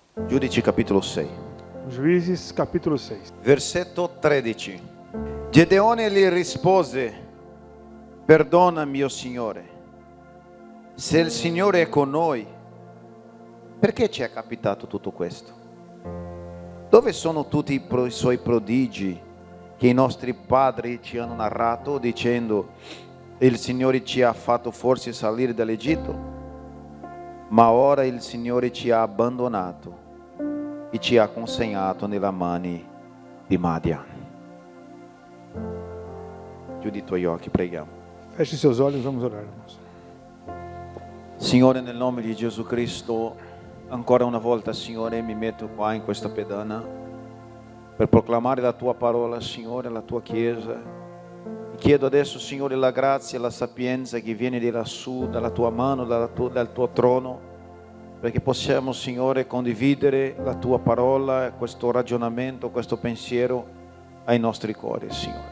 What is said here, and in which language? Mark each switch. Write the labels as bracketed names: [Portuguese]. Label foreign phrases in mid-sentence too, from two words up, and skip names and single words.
[Italian] Giudici capitolo 6. [Portuguese] Juízes capítulo 6. [Italian] Versetto 13. Gedeone gli rispose: perdona mio Signore, se il Signore è con noi, perché ci è capitato tutto questo? Dove sono tutti i suoi prodigi che i nostri padri ci hanno narrato dicendo: il Signore ci ha fatto forse salire dall'Egitto? Ma ora il Signore ci ha abbandonato e ci ha consegnato nella mani di Madian. Chiudi i tuoi occhi, preghiamo. [Portuguese] Feche seus olhos, vamos orar, irmãos. [Italian] Signore, nel nome di Gesù Cristo, ancora una volta, Signore, mi metto qua in questa pedana per proclamare la Tua parola, Signore, alla Tua Chiesa. Chiedo adesso, Signore, la grazia e la sapienza che viene di lassù, dalla Tua mano, dal Tuo trono, perché possiamo, Signore, condividere la Tua parola, questo ragionamento, questo pensiero ai nostri cuori, Signore.